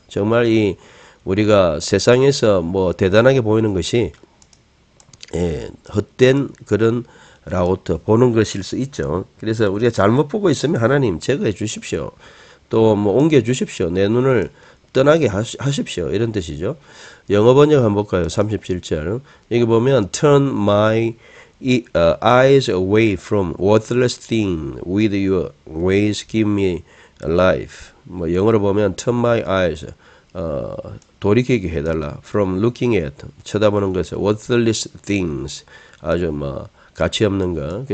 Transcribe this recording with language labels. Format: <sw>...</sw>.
<ko>정말 우리가 세상에서 뭐 대단하게 보이는 것이 헛된 그런 라오트 보는 것일 수 있죠. 그래서 우리가 잘못 보고 있으면 하나님 제거해 주십시오. 또 뭐 옮겨 주십시오. 내 눈을 떠나게 하십시오. 이런 뜻이죠. 영어 번역 한번 볼까요? 37절. 여기 보면</ko> <en>turn my eyes away from worthless things with your ways give me life.</en> <ko>뭐 영어로 보면</ko> <en>turn my eyes</en> <ko>돌이키게 해달라.</ko> <en>from looking at</en> <ko>쳐다보는 것을</ko> <en>worthless things</en> <ko>아주 뭐 가치 없는 거.</ko>